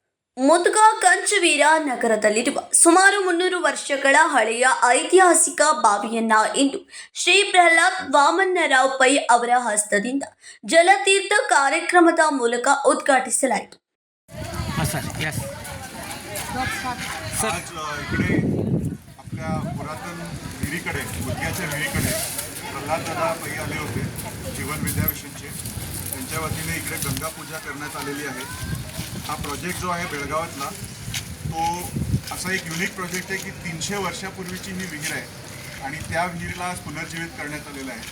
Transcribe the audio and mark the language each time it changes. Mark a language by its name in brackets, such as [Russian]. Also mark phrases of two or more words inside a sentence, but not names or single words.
[Kannada] ಮುದ್ಗಾ ಕಂಚವೀರ ನಗರದಲ್ಲಿರುವ ಸುಮಾರು 300 ವರ್ಷಗಳ ಹಳೆಯ ಐತಿಹಾಸಿಕ ಬಾವಿಯನ್ನ ಇಂದು ಶ್ರೀ ಪ್ರಹ್ಲಾದ್ ವಾಮನರಾವ್ ಪೈ ಅವರ ಹಸ್ತದಿಂದ ಜಲತೀರ್ಥ ಕಾರ್ಯಕ್ರಮದ ಮೂಲಕ ಉದ್ಘಾಟಿಸಲಾಯಿತು. [Marathi] आज इकडे आपल्या पुरातन विहिरीकडे मुदग्याच्या विहिरीकडे प्रल्हाददादा पै आले होते जीवन विद्याविषयीचे. त्यांच्या वतीने इकडे गंगा पूजा करण्यात आलेली आहे. हा प्रोजेक्ट जो आहे बेळगावातला तो असा एक [English] unique project [Marathi] आहे की 300 वर्षापूर्वीची ही विहीर आहे आणि त्या विहिरीला आज पुनर्जीवित करण्यात आलेलं आहे.